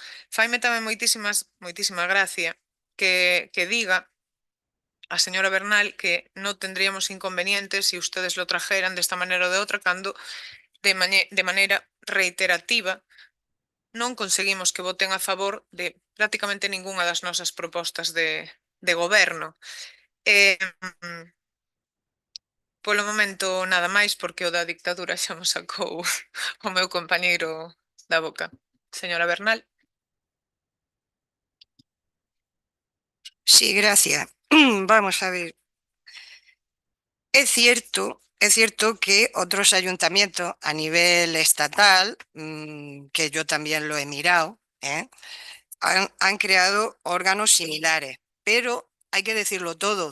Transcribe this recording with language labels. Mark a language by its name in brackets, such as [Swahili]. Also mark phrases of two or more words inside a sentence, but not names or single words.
[Galician] Faime tamén moitísima gracia que diga a señora Bernal que non [Spanish] tendríamos inconvenientes si ustedes lo trajeran [Galician] desta maneira ou de outra, cando de maneira reiterativa non conseguimos que voten a favor de prácticamente ningunha das nosas propostas de goberno. Polo momento nada máis, porque o da dictadura xa mo sacou o meu compañeiro da boca. Señora Bernal. [Spanish] Sí, gracias. Vamos a ver. Es cierto que otros ayuntamientos a nivel estatal, que yo también lo he mirado, han creado órganos similares, pero hay que decirlo todo.